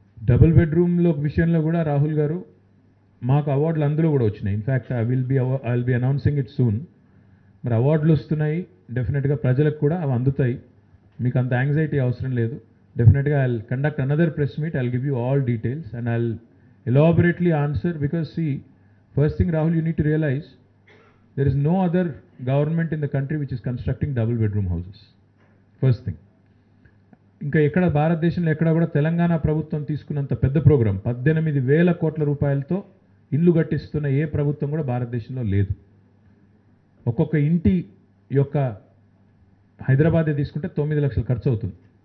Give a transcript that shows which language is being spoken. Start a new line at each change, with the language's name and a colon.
Telugu: Double బెడ్రూమ్లో విషయంలో కూడా రాహుల్ గారు మాకు అవార్డులు అందులో కూడా వచ్చినాయి.
English: In fact I will be announcing it soon.
Telugu: మరి అవార్డులు వస్తున్నాయి, డెఫినెట్గా ప్రజలకు కూడా అవి అందుతాయి. మీకు అంత యాంగ్జైటీ అవసరం లేదు.
English: డెఫినెట్గా I will conduct another press meet. I will give you all details and I will elaborately answer, because see, first thing Rahul, you need to realize there is no other government in the country which is constructing double bedroom houses. First thing.
Telugu: ఇంకా ఎక్కడ భారతదేశంలో ఎక్కడ కూడా తెలంగాణ ప్రభుత్వం తీసుకున్నంత పెద్ద programme 18,000 కోట్ల రూపాయలతో ఇల్లు కట్టిస్తున్న ఏ ప్రభుత్వం కూడా భారతదేశంలో లేదు. ఒక్కొక్క ఇంటి యొక్క హైదరాబాదే తీసుకుంటే 9 లక్షలు ఖర్చు అవుతుంది.